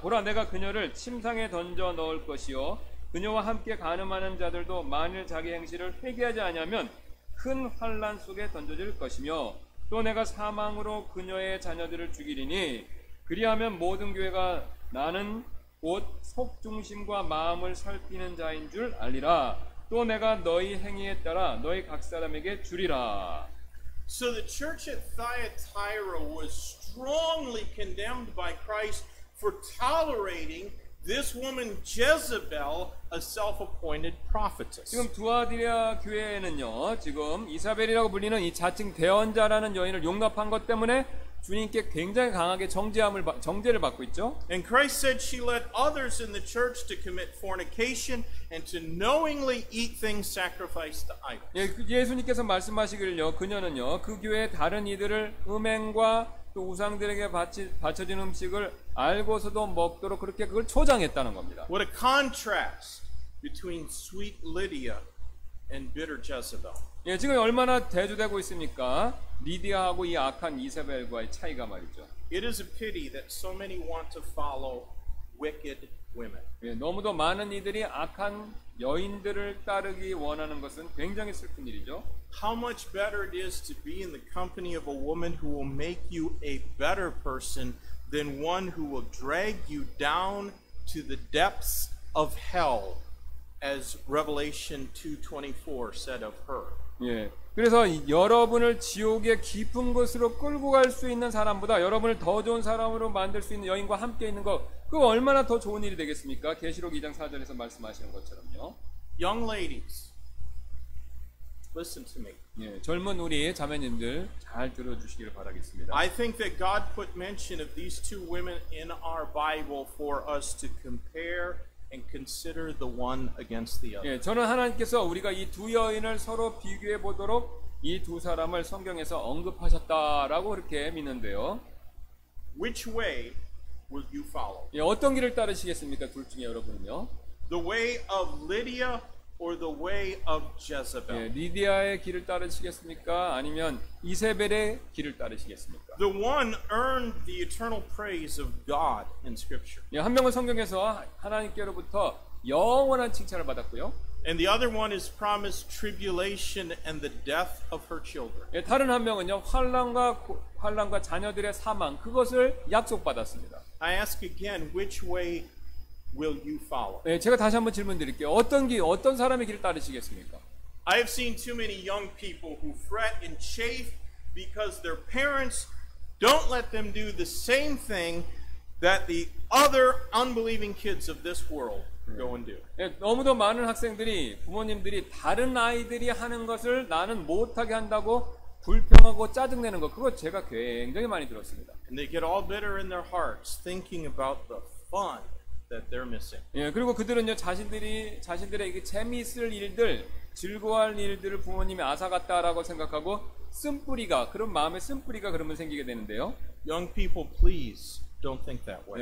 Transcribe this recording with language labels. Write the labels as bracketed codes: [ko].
[ko] 보라, 내가 그녀를 침상에 던져 넣을 것이요 그녀와 함께 간음하는 자들도 만일 자기 행실을 회개하지 아니하면 큰 환난 속에 던져질 것이며 또 내가 사망으로 그녀의 자녀들을 죽이리니 그리하면 모든 교회가 나는 곧 속중심과 마음을 살피는 자인 줄 알리라. 또 내가 너희 행위에 따라 너희 각 사람에게 주리라. [en] So the church at Thyatira was strongly condemned by Christ for tolerating this woman Jezebel, a self-appointed prophetess. [ko] 지금 두아디라 교회에는요, 지금 이사벨이라고 불리는 이 자칭 대언자라는 여인을 용납한 것 때문에 주님께 굉장히 강하게 정죄를 받고 있죠. [en] And Christ said she led others in the church to commit fornication and to knowingly eat things sacrificed to idols. [ko] 예수님께서 말씀하시기를요, 그녀는요, 그 교회의 다른 이들을 음행과 또 우상들에게 바쳐진 음식을 알고서도 먹도록 그렇게 그걸 초장했다는 겁니다. [en] What a contrast between sweet Lydia and bitter Jezebel. [ko] 예, 지금 얼마나 대조되고 있습니까? 리디아하고 이 악한 이세벨과의 차이가 말이죠. [en] It is a pity that so many want to follow wicked women. [ko] 예, 너무도 많은 이들이 악한 여인들을 따르기 원하는 것은 굉장히 슬픈 일이죠. [en] How much better it is to be in the company of a woman who will make you a better person than one who will drag you down to the depths of hell, as Revelation 2:24 said of her. [ko] 예. 그래서 여러분을 지옥의 깊은 곳으로 끌고 갈 수 있는 사람보다 여러분을 더 좋은 사람으로 만들 수 있는 여인과 함께 있는 것, 그거 얼마나 더 좋은 일이 되겠습니까? 계시록 2장 4절에서 말씀하시는 것처럼요. [en] Young ladies, listen to me. [ko] 예, 젊은 우리 자매님들 잘 들어주시기를 바라겠습니다. [en] I think that God put mention of these two women in our Bible for us to compare and consider the one against the other. [ko] 예, 저는 하나님께서 우리가 이 두 여인을 서로 비교해 보도록 이 두 사람을 성경에서 언급하셨다라고 그렇게 믿는데요. [en] Which way will you follow? [ko] 예, 어떤 길을 따르시겠습니까? 둘 중에 여러분은요? [en] The way of Lydia or the way of Jezebel? [ko] 예, 리디아의 길을 따르시겠습니까? 아니면 이세벨의 길을 따르시겠습니까? [en] The one earned the eternal praise of God in Scripture, [ko] 예, 한 명은 성경에서 하나님께로부터 영원한 칭찬을 받았고요. [en] and the other one is promised tribulation and the death of her children. [ko] 예, 다른 한 명은요, 환난과 자녀들의 사망, 그것을 약속받았습니다. [en] I ask again, which way will you follow? [ko] 예, 제가 다시 한번 질문 드릴게요. 어떤 사람의 길을 따르시겠습니까? [en] I have seen too many young people who fret and chafe because their parents don't let them do the same thing that the other unbelieving kids of this world go and do. [ko] 예, 너무도 많은 학생들이, 부모님들이 다른 아이들이 하는 것을 나는 못하게 한다고 불평하고 짜증내는 것, 그거 제가 굉장히 많이 들었습니다. [en] And they get all bitter in their hearts thinking about the fun that they're missing. [ko] 예, 그리고 그들은요, 자신들의 이게 재미있을 일들, 즐거워할 일들을 부모님이 앗아갔다라고 생각하고 그런 마음에 쓴뿌리가 그러면 생기게 되는데요. [en] Young people, please don't think that way.